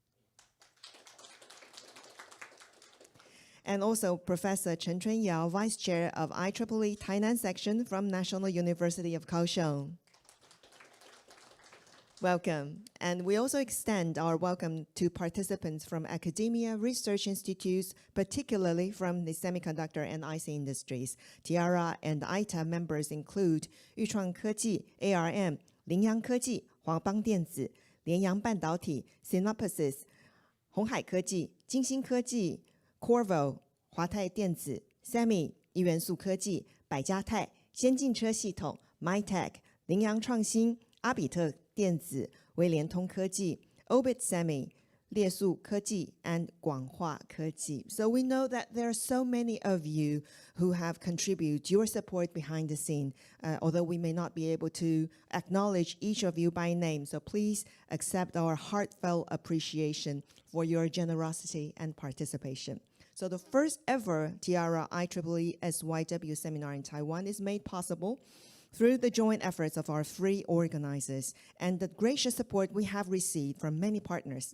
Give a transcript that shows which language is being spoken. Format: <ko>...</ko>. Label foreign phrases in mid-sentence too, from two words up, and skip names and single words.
<en>And also Professor Chen Chun Yao, Vice Chair of IEEE Tainan Section from National University of Kaohsiung. Welcome. And we also extend our welcome to participants from academia, research institutes, particularly from the semiconductor and IC industries. TIARA and ITA members include Yuchuan Keji, ARM, Lingyang Keji, Huabang Dianzi, Lianyang Bandaoti, Synopsys, Honghai Keji, Jingxin Keji, Qorvo, Huatai Dianzi, Semi,</en> <zh>一元素科技、百家泰、先进车系统、MyTech、羚羊创新、阿比特电子、威联通科技、Obit Semi、 列速科技 and 广化科技.</zh> <en>So we know that there are so many of you who have contributed your support behind the scene, although we may not be able to acknowledge each of you by name. So please accept our heartfelt appreciation for your generosity and participation. So the first ever TIARA-IEEE SYW Seminar in Taiwan is made possible through the joint efforts of our three organizers and the gracious support we have received from many partners.</en>